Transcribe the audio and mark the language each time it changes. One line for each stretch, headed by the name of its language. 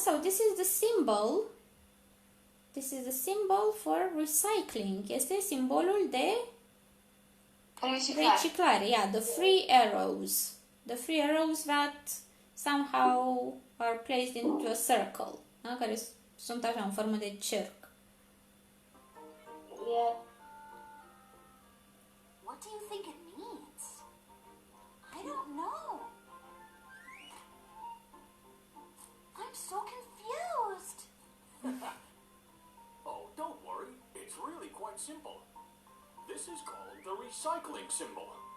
English: So this is the symbol. This is the symbol for recycling.
Romanian: Este simbolul de reciclare.
English: Yeah, the 3 arrows. The 3 arrows that somehow are placed into a circle.
Romanian: Da? Care sunt așa în formă de cerc.
English: Yeah. What do you think it means? I don't know. I'm so confused. Oh, don't worry. It's really quite simple. This is called the recycling symbol.